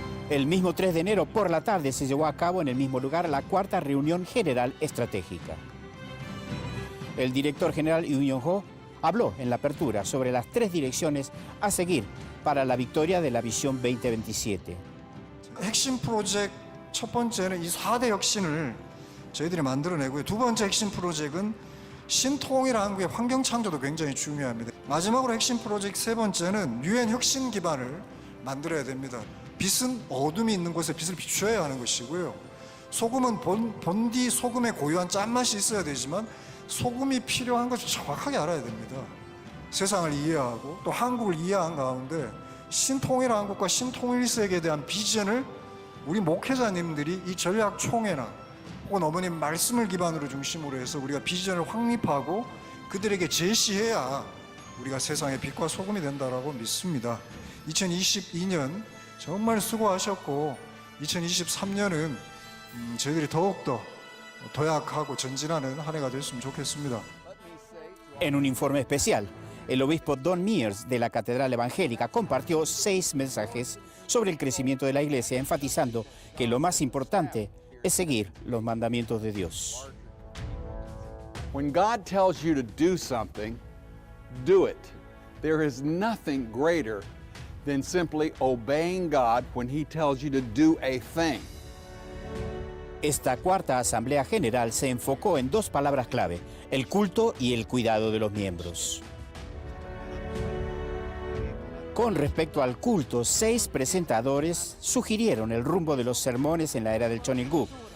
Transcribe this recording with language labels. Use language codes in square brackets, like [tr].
[es] El mismo 3 de enero por la tarde se llevó a cabo en el mismo lugar la 4ª reunión general estratégica. El director general Yoon Yong-ho habló en la apertura sobre las 3 direcciones a seguir para la victoria de la Visión 2027. [ko] 핵심 프로젝트 첫 번째는 이 4대 혁신을 저희들이 만들어내고요. 두 번째 핵심 프로젝트는 신통일 한국의 환경 창조도 굉장히 중요합니다. 마지막으로 핵심 프로젝트 세 번째는 유엔 혁신 기반을 만들어야 됩니다. 빛은 어둠이 있는 곳에 빛을 비추어야 하는 것이고요. 소금은 본디 소금의 고유한 짠맛이 있어야 되지만 소금이 필요한 것을 정확하게 알아야 됩니다. 세상을 이해하고 또 한국을 이해한 가운데 신통일 한국과 신통일 세계에 대한 비전을 우리 목회자님들이 이 전략총회나 혹은 어머님 말씀을 기반으로 중심으로 해서 우리가 비전을 확립하고 그들에게 제시해야 우리가 세상의 빛과 소금이 된다라고 믿습니다. 2022년 정말 수고하셨고 2023년은 저희들이 더욱더 도약하고 전진하는 한 해가 됐으면 좋겠습니다. [es] En un informe especial, el obispo Don Mears de la Catedral Evangélica compartió 6 mensajes sobre el crecimiento de la Iglesia, enfatizando que lo más importante es seguir los mandamientos de Dios. [en] When God tells you to do something, do it. There is nothing greater than simply obeying God when He tells you to do a thing. [es] Esta 4ª Asamblea General se enfocó en 2 palabras clave, el culto y el cuidado de los miembros. Con respecto al culto, 6 presentadores sugirieron el rumbo de los sermones en la era del Cheonilguk.